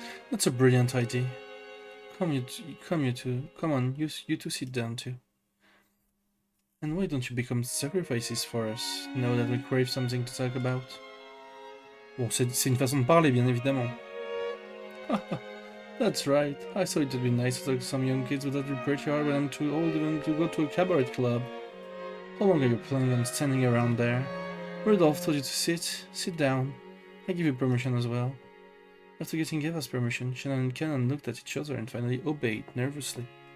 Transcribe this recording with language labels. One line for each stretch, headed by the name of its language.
English: That's a brilliant idea. Come you two. Come on, you two sit down too. And why don't you become sacrifices for us, now that we crave something to talk about?
French: Bon, c'est une façon de parler, bien évidemment.
English: That's right. I thought it would be nice to talk to some young kids, but that would be pretty hard when I'm too old even to go to a cabaret club. How long are you planning on standing around there? Rudolph told you to sit. Sit down. I give you permission as well. After getting Eva's permission, Shannon and Cannon looked at each other and finally obeyed nervously.